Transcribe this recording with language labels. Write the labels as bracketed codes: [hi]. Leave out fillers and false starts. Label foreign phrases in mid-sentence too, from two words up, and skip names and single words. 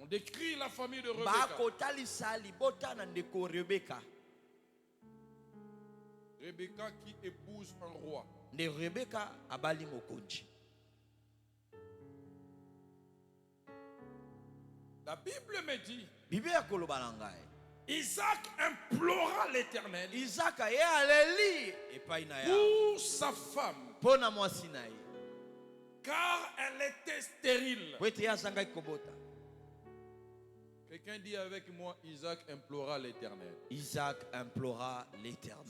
[fr] On décrit la famille de Rebecca. Rebecca qui épouse un roi. [ln] De Rebecca abali mokonji. [fr] La Bible me dit, [ln] Biblia kolobalanga. [fr] Isaac implora l'Éternel pour sa femme, car elle était stérile. Quelqu'un dit avec moi, Isaac implora l'Éternel. Isaac implora l'Éternel.